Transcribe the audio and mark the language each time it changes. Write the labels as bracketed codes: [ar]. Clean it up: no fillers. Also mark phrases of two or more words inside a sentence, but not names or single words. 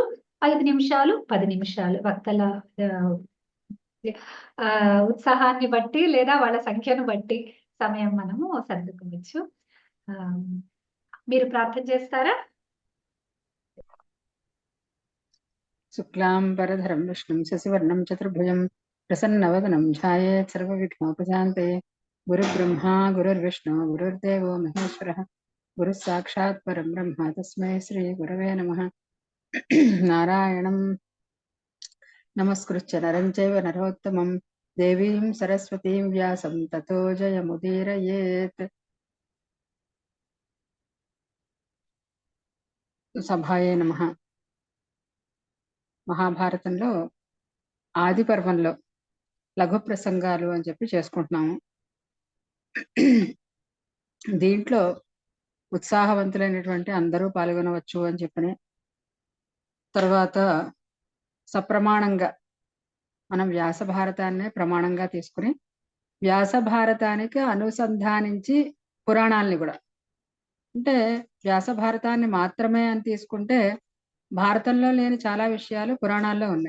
[te] 5 నిమిషాలు 10 నిమిషాలు వక్తల ఉత్సాహాన్ని బట్టి లేదా వాళ్ళ సంఖ్యను బట్టి సమయం మనము సర్దుకోవచ్చు. మీరు ప్రార్థన చేస్తారా? [sa] శుక్లాంబరధరం విష్ణుం శశివర్ణం చతుర్భుజం ప్రసన్నవదనం ధ్యాయేత్ సర్వవిఘ్నోపశాంతే. గురుబ్రహ్మా గురుర్విష్ణు గురుర్దేవో మహేశ్వరః గురుః సాక్షాత్ పరం బ్రహ్మ తస్మై శ్రీ గురవే నమః. నారాయణం నమస్కృత్య నరం చైవ నరోత్తమం దేవీం సరస్వతీం వ్యాసం తతో జయముదీరయేత్. సభాయే నమః. [te] మహాభారతంలో ఆది పర్వంలో లఘు ప్రసంగాలు అని చెప్పి చేసుకుంటున్నాము. దీంట్లో ఉత్సాహవంతులైనటువంటి అందరూ పాల్గొనవచ్చు అని చెప్పని, తర్వాత సప్రమాణంగా మనం వ్యాస భారతాన్నే ప్రమాణంగా తీసుకుని వ్యాస భారతానికి అనుసంధానించి పురాణాలని కూడా, అంటే వ్యాస భారతాన్ని మాత్రమే అని తీసుకుంటే భారతంలో లేని చాలా విషయాలు పురాణాల్లో ఉన్నాయి.